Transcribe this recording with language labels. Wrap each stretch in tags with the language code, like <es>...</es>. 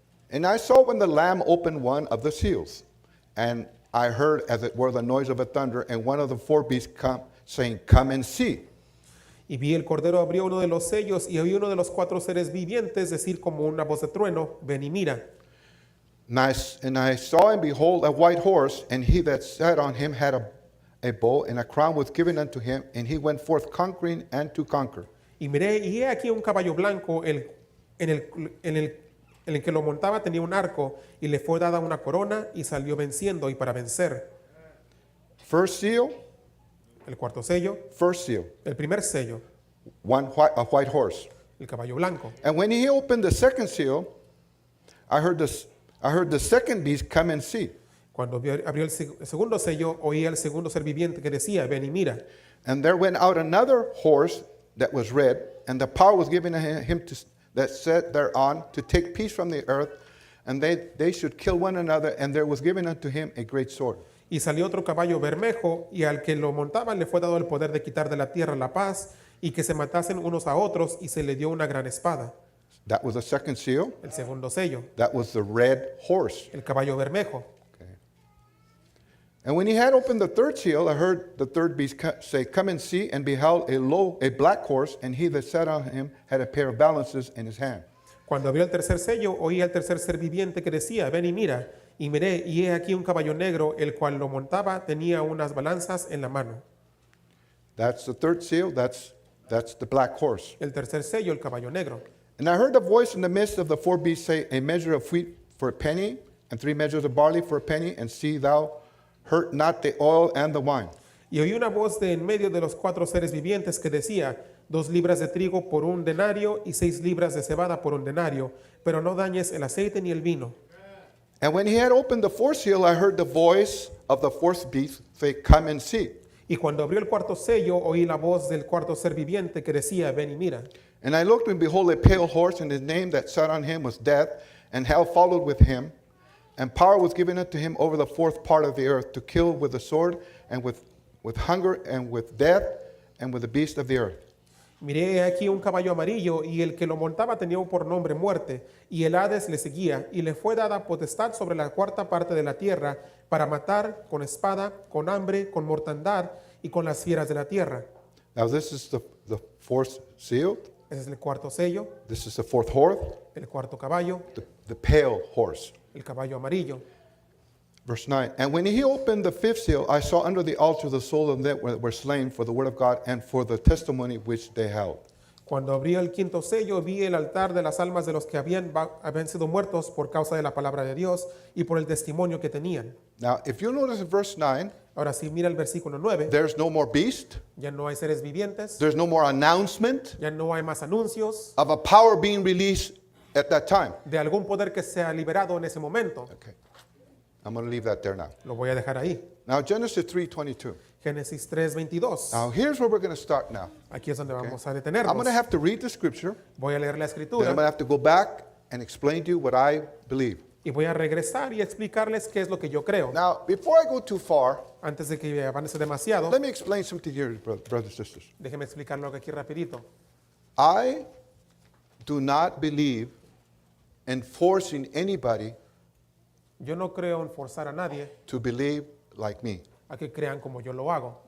<en>And I saw when the Lamb opened one of the seals, and I heard as it were the noise of a thunder, and one of the 4 beasts saying, Come and see.</en> <es>Y vi el Cordero abrió uno de los sellos y oí uno de los 4 seres vivientes decir como una voz de trueno, ven y mira.</es> <en>And I saw and behold a white horse, and he that sat on him had a bow, and a crown was given unto him, and he went forth conquering and to conquer.</en> <es>Y miré, y he aquí un caballo blanco, en el que lo montaba tenía un arco, y le fue dada una corona, y salió venciendo y para vencer.</es> <en>First seal,</en> <es>El cuarto sello,</es> <en>first seal,</en> <es>el primer sello,</es> <en>a white horse.</en> <es>el caballo blanco.</es> <en>And when he opened the second seal, I heard the second beast come and see.</en> <es>Cuando abrió el segundo sello, oí al segundo ser viviente que decía, ven y mira.</es> <en>And there went out another horse that was red, and the power was given to him that sat thereon to take peace from the earth, and they should kill one another, and there was given unto him a great sword.</en> <es>Y salió otro caballo bermejo, y al que lo montaba le fue dado el poder de quitar de la tierra la paz, y que se matasen unos a otros, y se le dio una gran espada.</es> <en>That was the second seal.</en> <es>El segundo sello,</es> <en>That was the red horse.</en> <es>el caballo bermejo.</es> <en>Okay. And when he had opened the third seal, I heard the third beast say, Come and see, and beheld a black horse, and he that sat on him had a pair of balances in his hand.</en> <es>Cuando abrió el tercer sello, oí al tercer ser viviente que decía, ven y mira. Y miré, y he aquí un caballo negro, el cual lo montaba, tenía unas balanzas en la mano.</es> <en>That's the third seal. That's the black horse.</en> <es>El tercer sello, el caballo negro.</es> <en>And I heard a voice in the midst of the 4 beasts say, A measure of wheat for a penny, and 3 measures of barley for a penny, and see thou hurt not the oil and the wine.</en> <es>Y oí una voz de en medio de los 4 seres vivientes que decía, 2 libras de trigo por un denario y 6 libras de cebada por un denario, pero no dañes el aceite ni el vino.</es> <en>And when he had opened the 4th seal, I heard the voice of the 4th beast say, Come and see.</en> <es>Y cuando abrió el cuarto sello, oí la voz del cuarto ser viviente que decía, ven y mira.</es> <en>And I looked, and behold, a pale horse, and his name that sat on him was Death, and hell followed with him. And power was given unto him over the 4th part of the earth, to kill with the sword, and with hunger, and with death, and with the beast of the earth.</en> <es>Miré aquí un caballo amarillo, y el que lo montaba tenía por nombre muerte, y el Hades le seguía, y le fue dada potestad sobre la 4ª parte de la tierra, para matar con espada, con hambre, con mortandad, y con las fieras de la tierra.</es> <en>Now this is the 4th seal.</en> <es>Ese es el cuarto sello,</es> <en>This is the 4th horse,</en> <es>el cuarto caballo,</es> <en>the pale horse.</en> <es>el caballo amarillo.</es> <en>Verse 9, And when he opened the 5th seal, I saw under the altar the souls of them that were slain for the word of God and for the testimony which they held.</en> <es>Cuando abrió el quinto sello, vi el altar de las almas de los que habían sido muertos por causa de la palabra de Dios y por el testimonio que tenían.</es> <en>Now, if you notice in verse 9,</en> <es>Ahora si mira el versículo 9,</es> <en>there's no more beast,</en> <es>ya no hay seres vivientes,</es> <en>there's no more announcement</en> <es>ya no hay más anuncios</es> <en>of a power being released at that time.</en> <es>de algún poder que sea liberado en ese momento.</es> <en>Okay, I'm going to leave that there now.</en> <es>Lo voy a dejar ahí.</es> <en>Now, Genesis 3:22.</en> <es>Génesis 3:22.</es> <en>Now, here's where we're going to start now.</en> <es>Aquí es donde vamos a</es> <en>I'm</en> <es>detenernos.</es> <en>going to have to read the scripture,</en> <es>Voy a leer la</es> <en>then I'm</en> <es>escritura</es> <en>going to have to go back and explain to you what I believe.</en> <es>Y voy a regresar y explicarles qué es lo que yo creo.</es> <en>Now, before I go too far,</en> <es>Antes de que avance demasiado,</es> <en>let me explain something here, brothers and sisters.</en> <es>déjenme explicarlo aquí rapidito.</es> <en>I do not believe in forcing anybody</en> <es>Yo no creo en forzar a nadie</es> <en>to believe like me.</en> <es>a que crean como yo lo hago.</es>